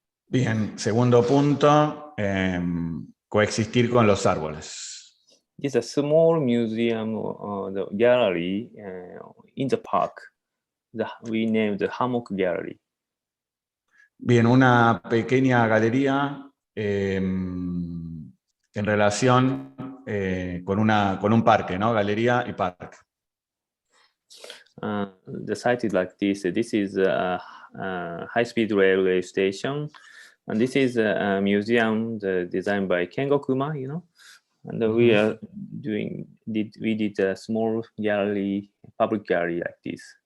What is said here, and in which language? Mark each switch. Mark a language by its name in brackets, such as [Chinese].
[Spanish] Bien, segundo punto, coexistir con los árboles. [English] It's a small museum, the gallery in the park. We named the Hammock Gallery. [Spanish] Bien, una pequeña galería en relación con un parque, ¿no? Galería y parque. [English] The site is like this. This is a high-speed railway station, and this is a museum designed by Kengo Kuma, you know. And we are we did a small gallery, public gallery like this.